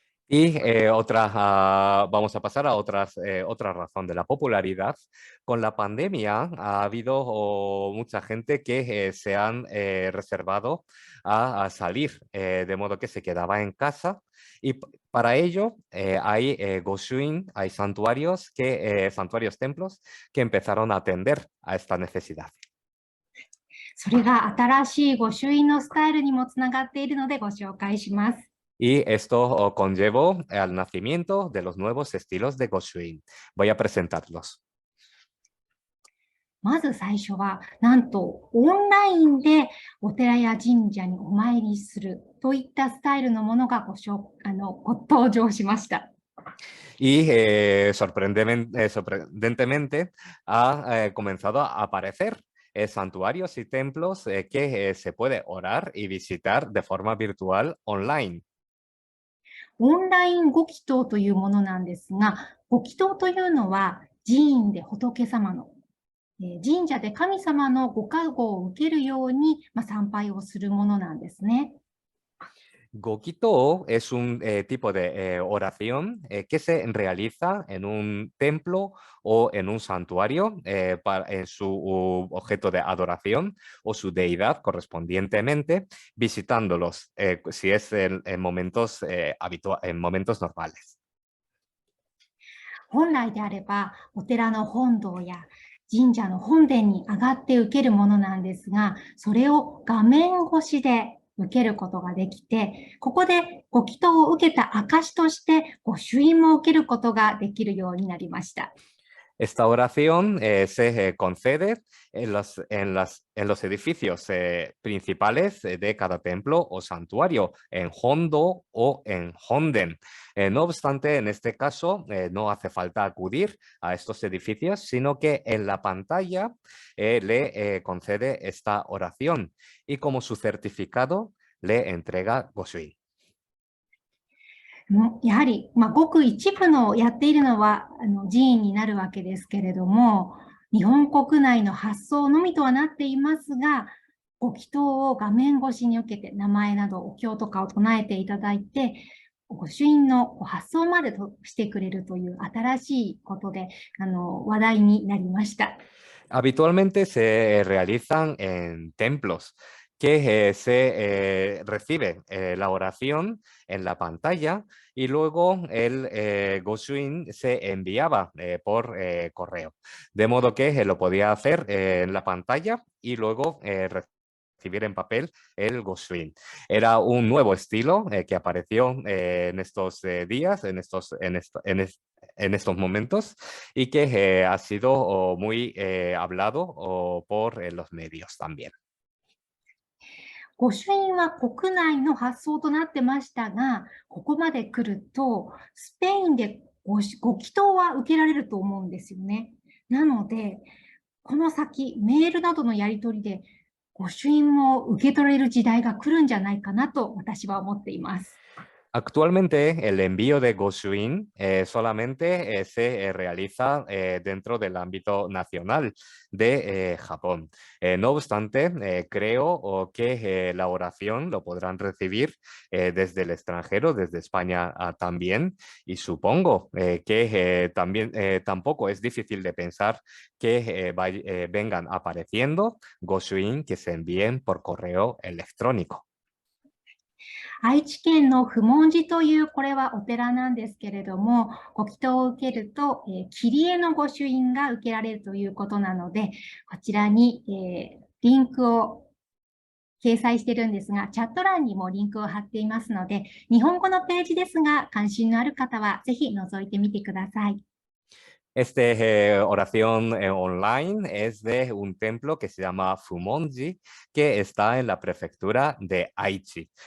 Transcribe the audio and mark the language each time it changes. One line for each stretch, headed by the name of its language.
Spanish: Y vamos a pasar a otra razón de la popularidad. Con la pandemia ha habido mucha gente que se han reservado a salir, de modo que se quedaba en casa. Y para ello hay Goshuin, hay santuarios, templos que empezaron a atender a esta necesidad.
Japanese: それが新しい御朱印のスタイルにもつながっているのでご紹介します。
Spanish: Y esto conllevó al nacimiento de los nuevos estilos de Goshuin. Voy a presentarlos.
Japanese: まず最初は、なんとオンラインでお寺や神社にお参りするといったスタイルのものがご登場しました。
Spanish: Y sorprendentemente ha comenzado a aparecer santuarios y templos que se puede orar y visitar de forma virtual online.
Japanese: オンラインご祈祷というものなんですが、ご祈祷というのは寺院で仏様の、神社で神様のご加護を受けるように、参拝をするものなんですね。
Spanish: Gokito es un tipo de oración que se realiza en un templo o en un santuario en su objeto de adoración o su deidad correspondientemente, visitándolos si es en momentos normales.
Japanese: 本来であれば、お寺の本堂や神社の本殿に上がって受けるものなんですが、それを画面越しで受けることができて、ここでご祈祷を受けた証として御朱印も受けることができるようになりました。
Spanish: Esta oración se concede en los edificios principales de cada templo o santuario, en Hondo o en Honden. No obstante, en este caso no hace falta acudir a estos edificios, sino que en la pantalla le concede esta oración y como su certificado le entrega Goshuin.
Japanese: やはり、ごく一部のやっているのは寺院になるわけですけれども、日本国内の発送のみとはなっていますが、ご祈祷を画面越しに受けて、名前などお経とかを唱えていただいて、御朱印の発送までしてくれるという新しいことで話題になりました。
Spanish: Habitualmente se realizan en templos, que se recibe la oración en la pantalla y luego el Goshuin se enviaba por correo. De modo que lo podía hacer en la pantalla y luego recibir en papel el Goshuin. Era un nuevo estilo que apareció en estos días, en estos momentos y que ha sido muy hablado por los medios también.
Japanese: 御朱印は国内の発送となってましたが、ここまで来ると、スペインでご祈祷は受けられると思うんですよね。なので、この先、メールなどのやり取りで、御朱印も受け取れる時代が来るんじゃないかなと私は思っています。
Spanish: Actualmente el envío de Goshuin solamente se realiza dentro del ámbito nacional de Japón. No obstante, creo que la oración lo podrán recibir desde el extranjero, desde España también, y supongo que también tampoco es difícil de pensar que vengan apareciendo Goshuin que se envíen por correo electrónico.
Japanese: 愛知県の普門寺というこれはお寺なんですけれども、ご祈祷を受けると、切り絵の御朱印が受けられるということなので、こちらに、リンクを掲載しているんですが、チャット欄にもリンクを貼っていますので、日本語のページですが、関心のある方はぜひ覗いてみてください。
Spanish: Oración online es de un templo que se llama Fumonji, que está en la prefectura de Aichi.